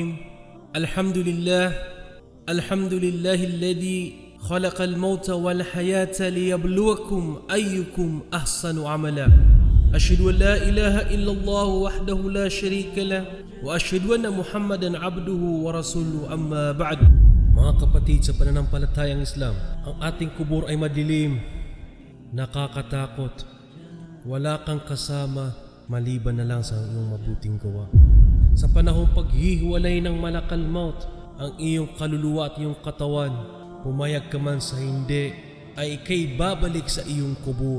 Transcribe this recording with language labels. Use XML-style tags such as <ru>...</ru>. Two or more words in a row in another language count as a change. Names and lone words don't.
<ar>الحمد لله الذي خلق الموت والحياة ليبلوكم أيكم أحسن عملا. أشهد أن لا إله إلا الله وحده لا شريك له وأشهد أن محمدا عبده ورسوله. أما بعد.</ar> <tl>Mga kapatid sa pananampalatayang Islam, ang ating kubur ay madilim, nakakatakot. Wala kang kasama maliban na lang sa iyong mabuting gawa. Sa panahong paghihiwalay ng</tl> <ar>ملك الموت,</ar> <tl>ang iyong kaluluwa at iyong katawan, pumayag ka man sa hindi, ay ikay babalik sa iyong kubur.</tl>